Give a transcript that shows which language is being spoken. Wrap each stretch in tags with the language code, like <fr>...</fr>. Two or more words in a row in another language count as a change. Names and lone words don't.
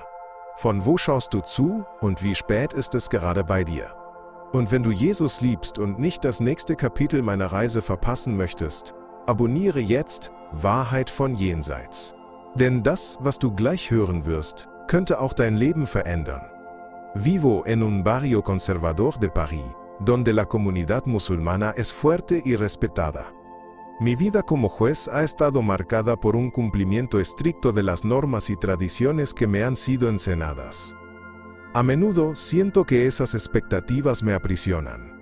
<de>Von wo schaust du zu und wie spät ist es gerade bei dir? Und wenn du Jesus liebst und nicht das nächste Kapitel meiner Reise verpassen möchtest, abonniere jetzt Wahrheit von Jenseits. Denn das, was du gleich hören wirst, könnte auch dein Leben verändern.</de> <es>Vivo en un barrio conservador de París, donde la comunidad musulmana es fuerte y respetada. Mi vida como juez ha estado marcada por un cumplimiento estricto de las normas y tradiciones que me han sido enseñadas. A menudo siento que esas expectativas me aprisionan.</es>